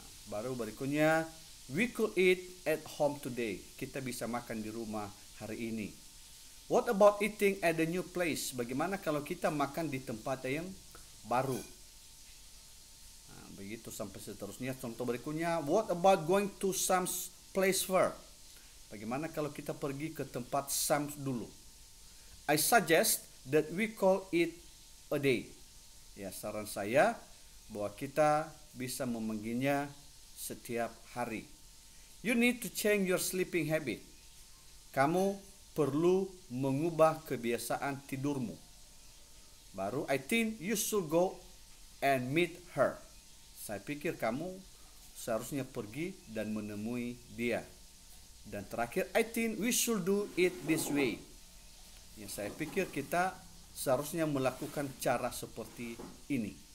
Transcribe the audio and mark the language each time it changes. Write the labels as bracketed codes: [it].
[id] Baru berikutnya, [en] we could eat at home today. [id] Kita bisa makan di rumah hari ini. [en] What about eating at the new place? [id] Bagaimana kalau kita makan di tempat yang baru? Begitu sampai seterusnya. Contoh berikutnya, [en] what about going to Sam's place first? [id] Bagaimana kalau kita pergi ke tempat Sam's dulu? [en] I suggest that we call it a day. [id] Ya, saran saya bahwa kita bisa memanggilnya setiap hari. [en] You need to change your sleeping habit. [id] Kamu perlu mengubah kebiasaan tidurmu. Baru, [en] I think you should go and meet her. [id] Saya pikir kamu seharusnya pergi dan menemui dia. Dan terakhir, [en] I think we should do it this way. [id] Ya, saya pikir kita seharusnya melakukan cara seperti ini.